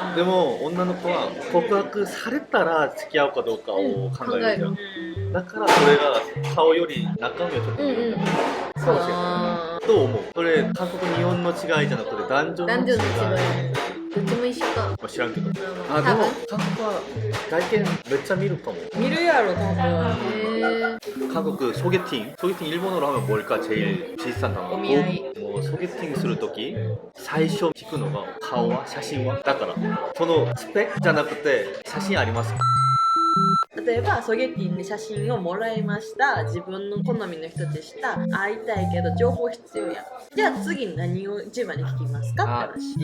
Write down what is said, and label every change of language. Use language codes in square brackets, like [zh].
[ja] でも女の子は告白されたら付き合うかどうかを考えるじゃん。だからそれが顔より中身をちょっと見るんだかもしれない。と思う。それ韓国日本の違いじゃなくて男女の違い。どっちも一緒か。知らんけど。でも韓国は外見めっちゃ見るかも。見るやろ多分。 [ko] 한국 소개팅 일본어로 하면 뭘까 제일 비슷한 단어? [ja] 오미아이. 뭐 소개팅するとき最初聞くのが顔は写真はだからそのスペックじゃなくて写真ありますか？例えばソゲティンで写真をもらいました。自分の好みの人でした。会いたいけど情報必要や。じゃあ次何を一番に聞きますかって話。